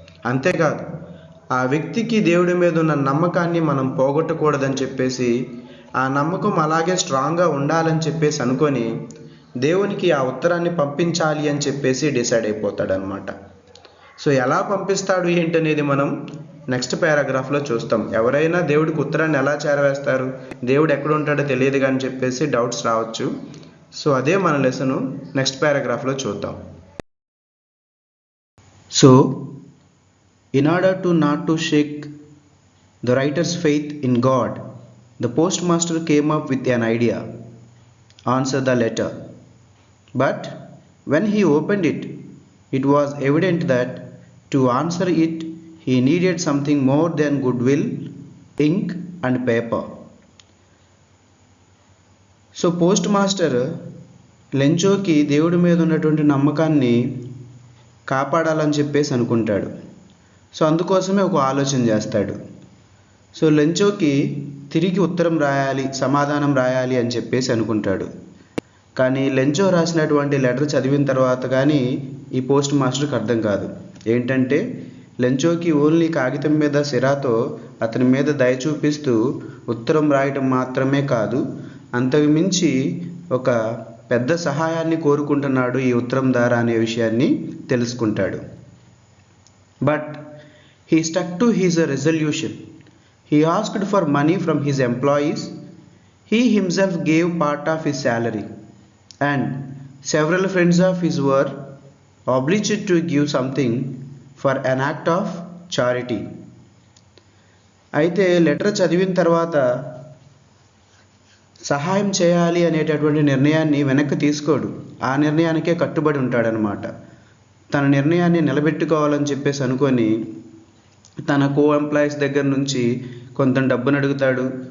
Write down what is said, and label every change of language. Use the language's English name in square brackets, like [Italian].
[Telugu] అంతేకాదు, ఆ వ్యక్తికి దేవుడి మీద ఉన్న నమ్మకాన్ని మనం పోగొట్టకూడదని చెప్పేసి, ఆ నమ్మకం అలాగే స్ట్రాంగ్గా ఉండాలని చెప్పేసి అనుకొని దేవునికి ఆ ఉత్తరాన్ని పంపించాలి అని చెప్పేసి డిసైడ్ అయిపోతాడు అనమాట. సో ఎలా పంపిస్తాడు ఏంటనేది మనం నెక్స్ట్ పారాగ్రాఫ్లో చూస్తాం. ఎవరైనా దేవుడికి ఉత్తరాన్ని ఎలా చేరవేస్తారు, దేవుడు ఎక్కడ ఉంటాడో తెలియదు కానీ చెప్పేసి డౌట్స్ రావచ్చు. సో అదే మన లెసను నెక్స్ట్ పారాగ్రాఫ్లో చూద్దాం. [English] So in order to not to shake the writer's faith in God, the postmaster came up with an idea: answer the letter. But when he opened it, it was evident that to answer it he needed something more than goodwill, ink and paper. [Telugu] So post master లెంచోకి దేవుడి మీద ఉన్నటువంటి నమ్మకాన్ని కాపాడాలని చెప్పేసి అనుకుంటాడు. So అందుకోసమే ఒక ఆలోచన చేస్తాడు. సో లెంచోకి తిరిగి ఉత్తరం రాయాలి, సమాధానం రాయాలి అని చెప్పేసి అనుకుంటాడు. కానీ లెంచో రాసినటువంటి లెటర్ చదివిన తర్వాత కానీ ఈ పోస్ట్ మాస్టర్కి అర్థం కాదు. ఏంటంటే లెంచోకి ఓన్లీ కాగితం మీద సిరాతో అతని మీద దయ చూపిస్తూ ఉత్తరం రాయటం మాత్రమే కాదు, అంతకు మించి ఒక పెద్ద సహాయాన్ని కోరుకుంటున్నాడు ఈ ఉత్తరం ద్వారా అనే విషయాన్ని తెలుసుకుంటాడు. [English] But he stuck to his resolution. He asked for money from his employees. He himself gave part of his salary, and several friends of his were obliged to give something for an act of charity. [Telugu] అయితే letter చదివిన తర్వాత సహాయం చేయాలి అనేటటువంటి నిర్ణయాన్ని వెనక్కి తీసుకోడు. ఆ నిర్ణయానికే కట్టుబడి ఉంటాడనమాట. తన నిర్ణయాన్ని నిలబెట్టుకోవాలని చెప్పేసి అనుకొని తన కో ఎంప్లాయీస్ దగ్గర నుంచి కొంత డబ్బును అడుగుతాడు.